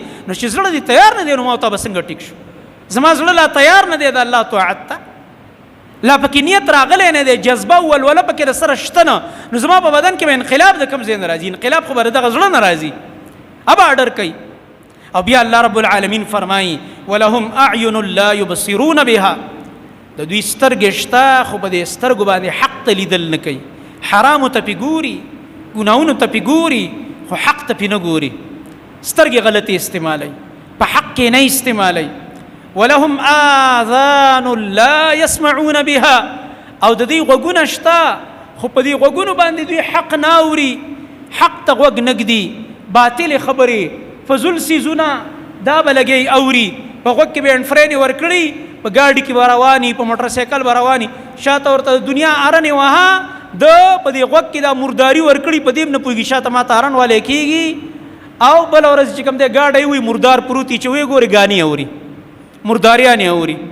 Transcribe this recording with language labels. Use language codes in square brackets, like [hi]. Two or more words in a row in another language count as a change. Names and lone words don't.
[ps] نو چې زړه دې تیار نه دی نو ما ته به څنګه ټیک شو؟ زما زړه لا تیار نه دی د الله طاعت ته. لا پکې نیت راغلی نه دی، جذبه او ولوله پکې د سره شته نه، نو زما په بدن کې به انقلاب د کوم ځای نه راځي؟ انقلاب خو به د دغه زړه نه راځي. اب اډر کوي. او بیا الله [ar] رب العالمین [ps] فرمایي [ar] ولهم اعین لا یبصرون بها، [ps] د دوی سترګې شته خو په دې سترګو باندې حق ته لیدل نه کوي، حرامو ته پې ګوري، ګناهونو ته پې ګوري، خو حق ته پې نه ګوري، سترګې غلطې استعمالوي، په حق کې نه استعمالوي. [ar] ولهم آذان لا يسمعون بها، [ps] او د دې غوږونه شته خو په دې غوږونو باندې دوی حق نه اوري، حق ته غوږ نه ږدي، باطلې خبرې فضول څیزونه دا به لګي اوري، په غوږ کې به انفرینې ورکړي، په ګاډي کې به رواني، په موټر سایکل به رواني، شاته ورته د دنیا ارنې وها د په دې غوږ کې دا مرداري ورکړي، په دې هم نه پوهېږي شاته ماته ارن والی کېږي، او بله ورځ چې کوم دی ګاډی وي مردار پروت وي، چې ویې ګوري ګانې اوري، مرداریانې اوري.